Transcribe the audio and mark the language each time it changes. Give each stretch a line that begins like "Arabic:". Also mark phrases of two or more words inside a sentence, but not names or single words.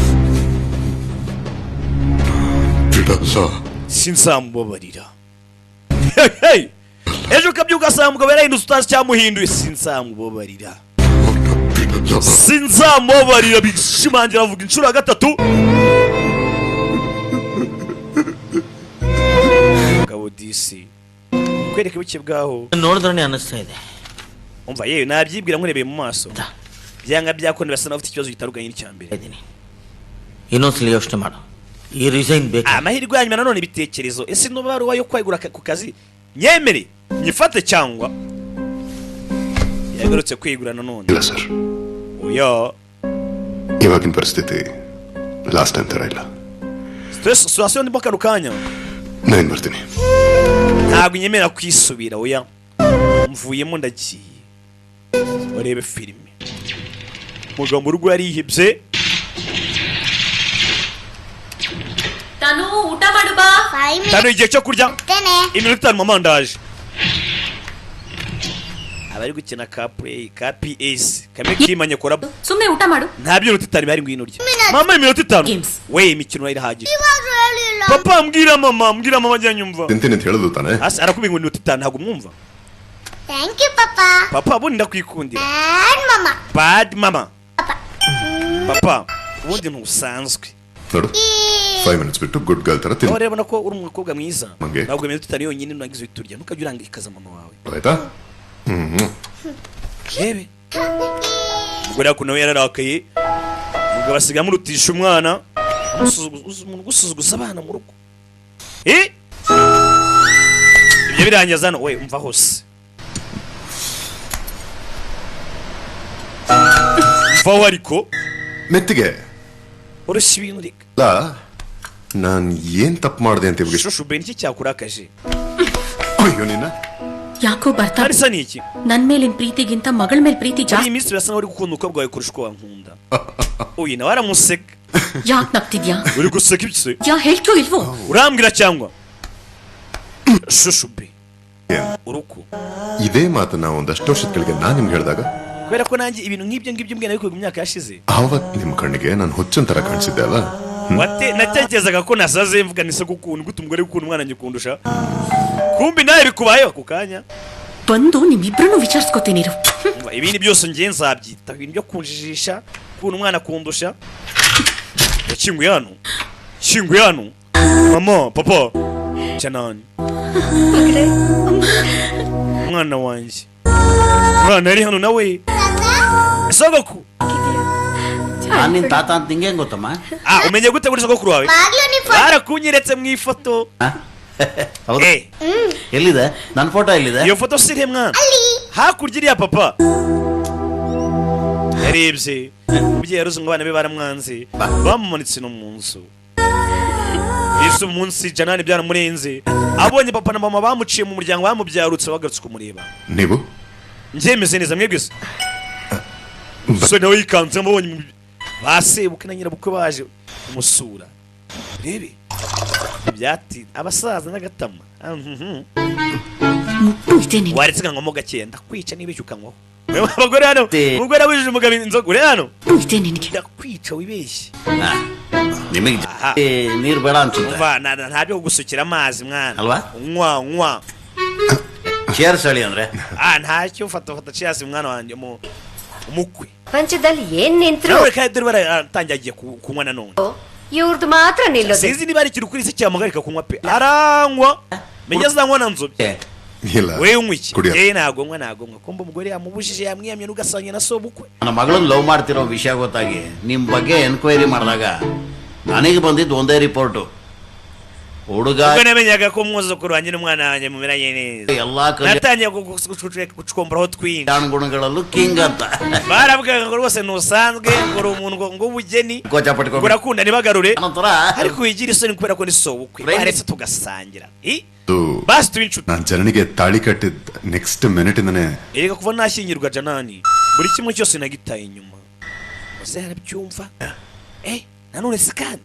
Kinyarwanda: sinzamubabarira ejo kabyuka asanga yarahindutse utazi cyamuhinduye sinzamubabarira bishimangira avuga inshuro ya gatatu mugabo disi kwereka buke bwaho
Kannada: ನೋಡಿದ್ರೆ ಅನಿಸ್ತಾ ಇದೆ
Kinyarwanda: umva yewe nabyibwira nkurebeye mu maso byanga byakone basa n'afite ikibazo gitaruganye n'icyambere
Kannada: ಇನ್ನೊಂದ್ಸಲ ಯೋಚನೆ ಮಾಡು ಈ ರಿಸೈನ್ ಬೇಕು
Kinyarwanda: amahirwe yanyuma nanone ibitekerezo ese no baruwa yo kwegura ku kazi nyemere nyifate cyangwa yagarutse kwigura nanone
Kannada: ಇಲ್ಲ ಸರ್
Kinyarwanda: oya
Kannada: ಇವಾಗಿನ ಪರಿಸ್ಥಿತಿ
English: last time
Kannada: ತರ ಇಲ್ಲ
English: stress situation
Kinyarwanda: ndimo kano kanya
Kannada: ನಾನು ಬರ್ತೀನಿ
Kinyarwanda: nta ntabwo nyemera kwisubira oya mvuyemo ndagiye urebe filime mugabo mu rugo yarihebye
Kannada: Tanu ಊಟ ಮಾಡು ಬಾ
Kinyarwanda: Tanu igihe cyo kurya iminota 5 mama ndaje abari gukina ka play ka PS kame kimanye kora
Kannada: ಸುಮ್ಮನೆ ಊಟ ಮಾಡು
Kinyarwanda: nta byintu tutari bari ngwino urya mama iminota 5 we imikino irahagije papa mbwira mama ajya nyumva
Kannada: ತಿಂತೀನಿ ಅಂತ ಹೇಳಿದ್ರು ತಾನೆ
Kinyarwanda: asa arakubinga iminota 5 ntabwo mwumva
English: Thank you, Papa.
Kinyarwanda: papa ubundi ndakwikundira
English: Bad Mama. bad mama
Kinyarwanda: papa ubundi ntusanzwe
Kannada: ನೋಡು 5 minutes ಬಿಟ್ಟು
English: good girl
Kannada: ತರ ತಿನ್ನು
Kinyarwanda: urabona ko uri umukobwa mwiza Mange. ntabwo iminota 5 yonyine nagize uturya ntukajya urangikaza mama wawe
Kannada: ಆಯ್ತಾ
Kinyarwanda: rebe ubwo rako nawe yararakaye mugabo asiga murutisha umwana umuntu gusuzuguza abana mu rugo ibyo birangiza hano we umva hose umva ariko
Kannada: ಮೆತ್ತಿಗೆ
Kinyarwanda: urashya ibintu reka
Kannada: ಅಲ್ಲ ನಾನು ಏನ್ ತಪ್ಪು ಮಾಡಿದೆ ಅಂತ ಇವಾಗ
Kinyarwanda: shushu ben iki cyakurakaje
Kannada: ಅಯ್ಯೋ ನಿನ್ನ ಯಾಕೋ ಬರ್ತಾ
Kinyarwanda: arisa ni iki
Kannada: ನನ್ ಮೇಲಿನ ಪ್ರೀತಿಗಿಂತ ಮಗಳ ಮೇಲೆ ಪ್ರೀತಿ
Kinyarwanda: iyi
Kannada: ಜಾಸ್ತಿ
Kinyarwanda: minsi birasa naho uri gukunda umukobwa wawe kurusha uko wankunda uyu nawe aramuseka
Kannada: ಯಾಕೆ ನಗ್ತಿದ್ಯಾ
Kinyarwanda: uri guseka iki se
Kannada: ಯಾ ಹೇಳ್ಕೋ ಇಲ್ವೋ
Kinyarwanda: urambwira cyangwa shushu be uruku
Kannada: ಇದೇ ಮಾತನ್ನ ಒಂದಷ್ಟು ವರ್ಷದ ಕೆಳಗೆ ನಾನು ನಿಮ್ಗೆ ಹೇಳಿದಾಗ
Kinyarwanda: kubera ko nanjye ibintu nk'ibyo mbwira nabikoze mu myaka yashize
Kannada: ಆವತ್ತು ನಿಮ್ಮ ಕಣ್ಣಿಗೆ ನಾನು ಹುಚ್ಚಂತರ ಕಾಣಿಸಿದ್ದೆ ಅಲ್ಲ
Kinyarwanda: natekerezaga ko nasaze mvuga nise gukunda gute umugore gukunda umwana njye kundusha kumbi nawe bikubayeho ako kanya
Kannada: ಬಂದು ನಿಮ್ಮಿಬ್ರನ್ನು ವಿಚಾರಿಸ್ಕೊತೀನಿರು
Kinyarwanda: ibindi byose ngiye nzabyita ibintu byo kunjijisha kubona umwana kundusha kinguye hano mama papa cyanani umwana wanjye umwana ari hano nawe sogokuru
Kannada: ನಿನ್ ತಾತ ಅಂತ ನಿಂಗೆ ಹೆಂಗ್ ಗೊತ್ತಮ್ಮ
Kinyarwanda: umenye gute kuri sogokuru wawe barakunyeretse mu ifoto
Kannada: ಹೌದು ಎಲ್ಲಿದೆ ನನ್ನ ಫೋಟೋ ಎಲ್ಲಿದೆ
Kinyarwanda: iyo foto siri mwana hakurya iriya papa yarebye umubyeyi yaruzi ngo abana be baramwanze bamumanitse no mu nzu ese umunsi janani byaramurenze abonye papa na mama bamuciye mu muryango bamubyarutse bagarutse kumureba
Kannada: ನೀವು
Kinyarwanda: njyemeze neza mwebwe se so nawe yikanze abonye basebuke na nyirabukwe baje kumusura rebe byati abasaza n'agatama waretse nkamo gake ndakwica nibeshye ukanywaho abagore hano umugore wujuje umugabo inzoga uri hano ndakwica wibeshye
Kannada: ನಿಮಗೆ ನೀರು ಬೇಡ ಅನ್ಸುತ್ತೆ
Kinyarwanda: ntabyo kugusukira amazi mwana
Kannada: ಅಲ್ವಾ
Kinyarwanda: nywa
Kannada: ಚೇರ್ಸ್ ಹೇಳಿ ಅಂದ್ರೆ
Kinyarwanda: ntacyo fata cheers mwana wanjye umukwe
Kannada: ಪಂಚದಲ್ಲಿ ಏನ್ ನಿಂತ್ರು
Kinyarwanda: nawe kandi baratangiye kunywa nanone
Kannada: ಇವ್ರದ್ದು ಮಾತ್ರ ನಿಲ್ಲೋದು
Kinyarwanda: sinzi niba ari ikintu kuri se cyamuhagarika kunywa pe aranywa menya azanywa na nzobye wewe unywa iki ntabwo nywa kumba umugore yamubujije yamwiyamye n'ugasanya na sobukwe
Kannada: ನನ್ನ ಮಗಳನ್ನ ಲವ್ ಮಾಡ್ತಿರೋ ವಿಷಯ ಗೊತ್ತಾಗಿ ನಿಮ್ ಬಗ್ಗೆ ಎನ್ಕ್ವೈರಿ ಮಾಡಿದಾಗ ನನಗೆ ಬಂದಿದ್ದು ಒಂದೇ ರಿಪೋರ್ಟು ಹುಡುಗ
Kinyarwanda: namenyaga ko umwuzukuru wanjye n'umwana wanjye mumeranye neza
Kannada: ಎಲ್ಲಾ
Kinyarwanda: natangiye gucukomberaho twinshi
Kannada: ಗುಣಗಳಲ್ಲೂ ಕಿಂಗ್ ಅಂತ
Kinyarwanda: baravugaga ngo rwose ntusanzwe ngo uri umuntu ngo ubugeni ngo urakunda ntibagarure ariko wigira isoni kubera ko ni sobukwe baretse tugasangira basi tuba inshuti
Kannada: ನಾನು ಜನನಿಗೆ ತಾಳಿ ಕಟ್ಟಿದ್ದ
English: next minute
Kannada: ಇಂದನೇ
Kinyarwanda: erega kuva nashyingirwa janani buri kimwe cyose nagitaye inyuma ose harabyumva nanone si kandi